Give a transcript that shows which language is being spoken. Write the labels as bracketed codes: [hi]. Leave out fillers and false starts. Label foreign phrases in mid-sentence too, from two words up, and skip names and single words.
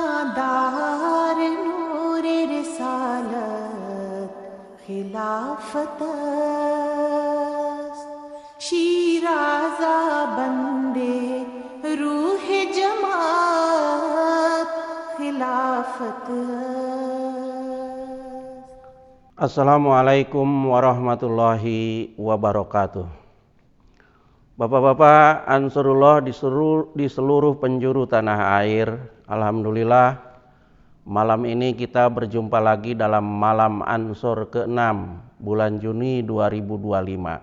[ur] دار نور رسالت خلافت شیرازہ بندے روح جماعت خلافت. [ar] السلام عليكم ورحمة الله وبركاته. [id] Bapak-bapak Ansarullah di seluruh penjuru tanah air, alhamdulillah malam ini kita berjumpa lagi dalam malam Ansor ke-6 bulan Juni 2025.